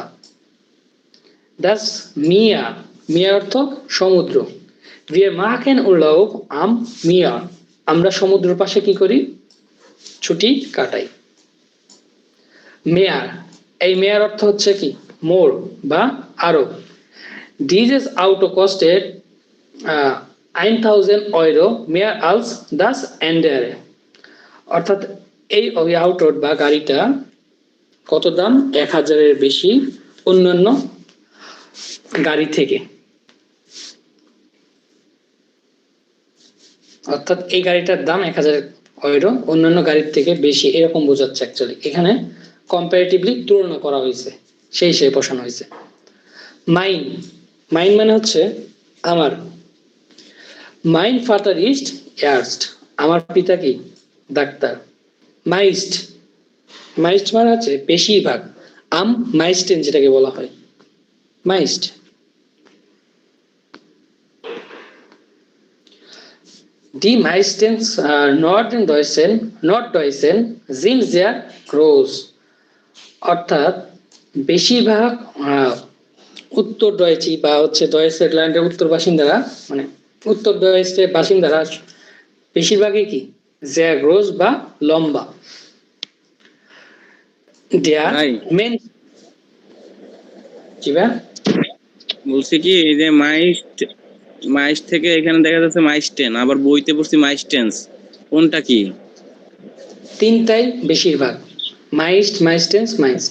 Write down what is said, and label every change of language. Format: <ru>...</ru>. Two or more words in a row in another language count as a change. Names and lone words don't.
<de>das Meer,</de> <bn>মিয়া অর্থ সমুদ্র।</bn> <de>Wir machen Urlaub am Meer,</de> <bn>আমরা সমুদ্রের পাশে কি করি ছুটি কাটাই। মেয়ার, এই মেয়ার অর্থ হচ্ছে কি মোর বা আরো।</bn> <de>Dieses Auto kostet 1000 Euro mehr als das andere,</de> <bn>অর্থাৎ এই আউটো বা গাড়িটা কত দাম, 1000-এর বেশি অন্যান্য গাড়ি থেকে। অর্থাৎ এই গাড়িটার দাম 1000 ইউরো অন্যান্য গাড়ির থেকে বেশি, এরকম বোঝাচ্ছে অ্যাকচুয়ালি। এখানে কম্পারেটিভলি তুলনা করা হয়েছে, সেই বসানো হয়েছে। মাইন, মাইন মানে হচ্ছে আমার।</bn> <de>Mein Vater ist Arzt,</de> <bn>আমার পিতা কি ডাক্তার। মাইস্ট, মাইস্ট মানে হচ্ছে বেশিরভাগ।</bn> <de>am meisten</de> <bn>যেটাকে বলা হয়, মাইস্ট।</bn> <de>Die meistens Norddeutschen sind sehr groß,</de> <bn>অর্থাৎ বেশিরভাগ উত্তর ডয়েচি বা হচ্ছে ডয়েচল্যান্ডের উত্তর বাসিন্দারা, মানে উত্তর ডয়েচের বাসিন্দারা বেশিরভাগই কি</bn> <de>sehr groß</de> <bn>বা লম্বা।</bn> <de>Der</de> <bn>ভাই মেন, জি ভাই বলছি কি এই যে মাইস্ট থেকে এখানে দেখা যাচ্ছে মাইস্টেন, আবার বইতে পড়ছি মাইস্টেন্স, কোনটা কি? তিনটাই বেশিরভাগ, মাইস্ট, মাইস্টেন্স, মাইস্ট।</bn>